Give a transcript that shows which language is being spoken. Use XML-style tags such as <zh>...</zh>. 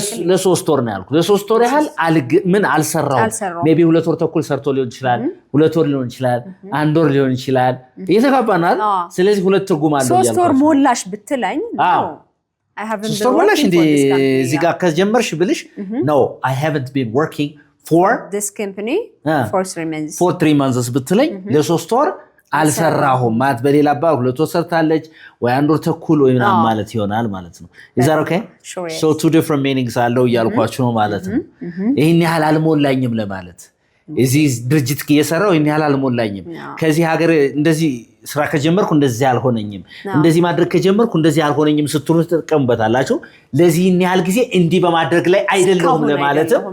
<am>ለሶስት ወር ነው ያልኩት ለሶስት ወር ያህል ምን አልሰራው ሜቢ 2 ወር ተኩል ሰርቶ ሊሆን ይችላል 2 ወር ሊሆን ይችላል 1 ወር ሊሆን ይችላል እየተጋባናል ስለዚህ ሁለት ትርጉም አለው ያልኩት 3 ወር ሞላሽ ብትለኝ</am> <en>I haven't been working for this company</en> <am>እዚህ ጋር ከጀመርሽ ብልሽ</am> <en>no I haven't been working for this company for 3 months for 3 months</en> <am>ብትለኝ ለሶስት ወር አልሰራሁም ማለት በሌላ አባባል 2 ወር ሰርታለች ወይ 1 ወር ተኩል ወይ ምናምን ማለት ይሆናል ማለት ነው</am> <en>is that okay sure, so two different meanings</en> <am>አለው ያልኳችሁ ነው ማለት ነው ይሄን ያህል አልሞላኝም ለማለት እዚህ ድርጅት እየሰራው ይሄን ያህል አልሞላኝም ከዚህ ሀገር እንደዚህ ስራ ከጀመርኩ እንደዚህ አልሆነኝም እንደዚህ ማድረግ ከጀመርኩ እንደዚህ አልሆነኝም ስትሉ ተጠቀምበታላችሁ ለዚህ ይሄን ያህል ጊዜ እንዲህ በማድረግ ላይ አይደለም ለማለትም</am>